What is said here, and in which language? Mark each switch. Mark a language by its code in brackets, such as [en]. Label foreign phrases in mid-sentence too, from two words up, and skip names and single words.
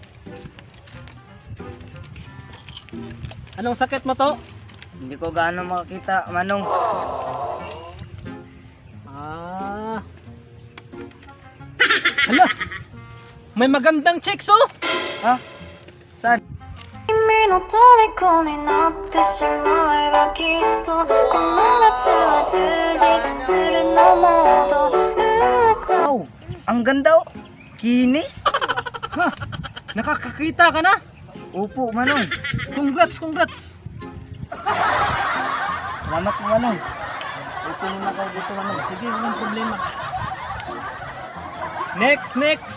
[tl] Anong sakit mo to? Hindi ko gaano makakita, Manong. Hala, may magandang chicks oh. Ha? Saan? [ja] 君の虜になってしまえばきっとこの夏は充実するのもっと噂 [tl] Wow, ang ganda oh. Kinis? Nakakakita ka na? Opo, Manong. Congrats. Salamat po, Manong. Ito muna kayo dito, Manong. Sige, walang problema. Next.